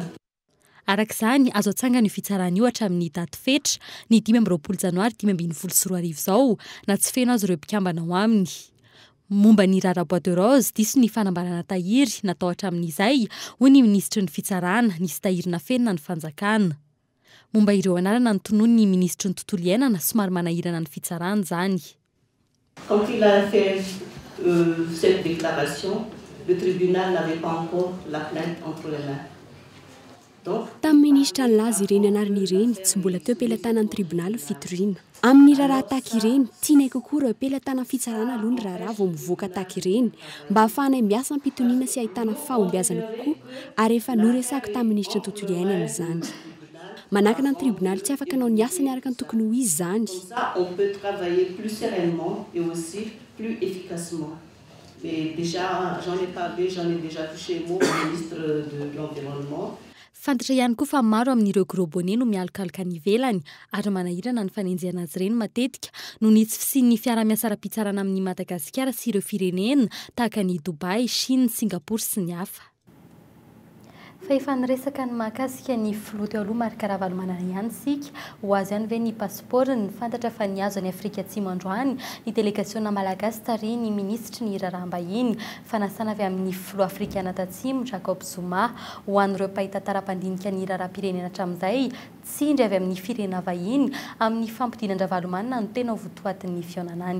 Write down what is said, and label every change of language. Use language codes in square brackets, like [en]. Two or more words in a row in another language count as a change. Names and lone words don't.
[mg] Arak'izany azo atsangana io fitsarana io hatramin'ny daty fetra ny 5 janoary 2024 zao na tsy feno azy ireo mpikambana ao aminy. Momba ny rara [fr] bois de rose [mg] diso ny fanambarana tahiry natao hatramin'izay hoy ny ministra ny fitsarana nisy tahirina fenina ny fanjakana. Momba ireo anarana ny tonoany ny ministra ny tontolo iainana somary manahirana ny fitsarana zany. [fr] Quand il a fait cette déclaration, le tribunal n'avait pas encore la plainte entre les mains. [mg] Tamin'ny ministra nilaza ireny anarana ireny tsy mbola teo pelatànan'ny tribunal fitoriana. Amin'ny raharaha tahaka ireny, tianay kokoa ireo pelatàna fitsarana aloha ny raharaha vao mivoaka tahaka ireny mba hahafahanay miasa ampitoniana sy ahitana fahombiazana kokoa ary efa noresako tamin'ny ministra ny tontolo iainana izany. Manakana ny tribunal tsy afaka anao ny asany araka ny tokony ho izy zany. [fr] On peut travailler plus sereinement et aussi plus efficacement. Mais déjà, j'en ai parlé, j'en ai déjà touché mot au ministre de l'Environnement. [mg] Fantatra ihany koa fa maro amin'ireo [fr] gros bonnet [mg] no mialokaloka ny ivelany ary manahirana ny fanenjehana azy ireny matetika no ny tsy fisian'ny fiara-miasa ara-pitsarana amin'ny Madagasikara sy ireo firenena tahaka ny Dubai, Chine, Singapour sy ny hafa. Fa efa niresaka ny mahakasika ny filoha teo aloha marika ravalomanana ihany sika ho azy ihany ve ny passeport ny fantatra fa niazo any Afrika Atsimo androany ny délégationna malagasy tary ny ministra ny raharaham-bahiny fanasana avy amin'ny filoha afrikana tatsimo Jacob Zuma ho an'ireo mpahita tara-pandinika ny raharaham-pirenena hatramin'izay tsindry avy amin'ny firenena vahiny amin'ny fampidinan-dravalomanana no tena votoatin'ny fionanany.